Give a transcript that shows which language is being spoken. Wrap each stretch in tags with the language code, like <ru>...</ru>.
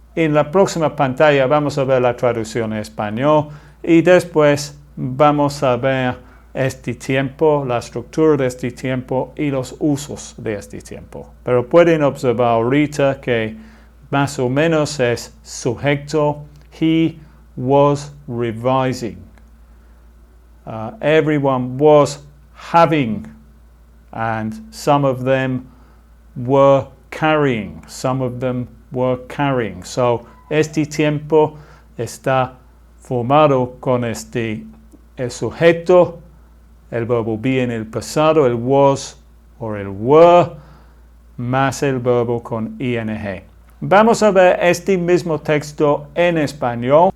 <es>En la próxima pantalla vamos a ver la traducción en español y después vamos a ver este tiempo, la estructura de este tiempo y los usos de este tiempo. Pero pueden observar ahorita que más o menos es sujeto.</es> <en>He was revising. Everyone was having, and some of them were carrying. Some of them were carrying.</en> <es>So, este tiempo está formado con el sujeto, el verbo be en el pasado, el was or el were, más el verbo con ing. Vamos a ver este mismo texto en español.</es>